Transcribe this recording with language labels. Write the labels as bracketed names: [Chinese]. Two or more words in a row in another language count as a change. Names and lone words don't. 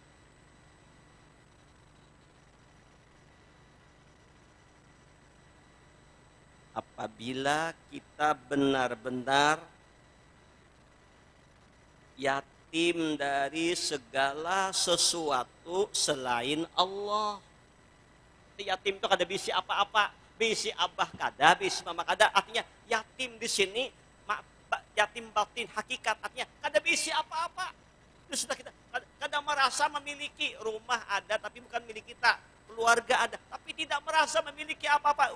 [Indonesian] Apabila kita benar-benar yatim dari segala sesuatu selain Allah. [Banjar] Yatim itu kada bisi apa-apa, bisi abah kada, bisi mama kada. Artinya yatim di sini, yatim batin hakikat, artinya kada bisi apa-apa. Itu sudah kita kada merasa memiliki rumah ada, tapi bukan milik kita. [Indonesian] Keluarga ada, tapi tidak merasa memiliki apa-apa.